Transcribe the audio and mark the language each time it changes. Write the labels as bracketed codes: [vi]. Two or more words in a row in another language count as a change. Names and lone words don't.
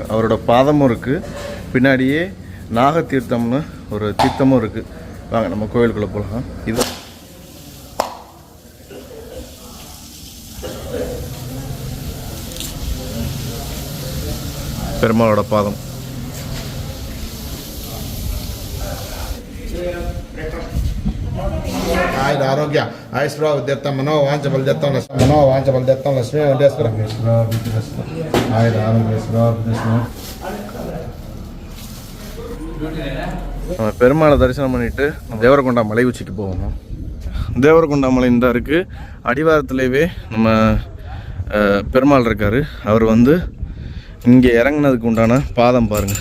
[ta] அவரோட பாதமும் இருக்குது, பின்னாடியே நாகத்தீர்த்தம்னு ஒரு தீர்த்தமும் இருக்குது. வாங்க நம்ம கோயிலுக்குள்ளே போகலாம். இது பெருமாளோட பாதம். [sa] ಆಯ್ತು ಆರೋಗ್ಯ ಆಯುಷ್ರಾವ್ ವಿದ್ಯರ್ಥಂ ಮನೋ ವಾಂಚ ಬಲದತ್ತಂ ಮನೋ ವಾಂಚ ಬಲದತ್ತಂ ಲಕ್ಷ್ಮೀ ವೆಂಕಟೇಶ್ವರ ಆಯ್ತು ಆರೋಗ್ಯ. [ta] பெருமாளை தரிசனம் பண்ணிவிட்டு தேவரகொண்டா மலை உச்சிக்கு போகணும். தேவரகொண்டா மலை தான் இருக்குது. அடிவாரத்துலேயே நம்ம பெருமாள் இருக்கார். அவர் வந்து இங்கே இறங்கினதுக்கு உண்டான பாதம் பாருங்கள்.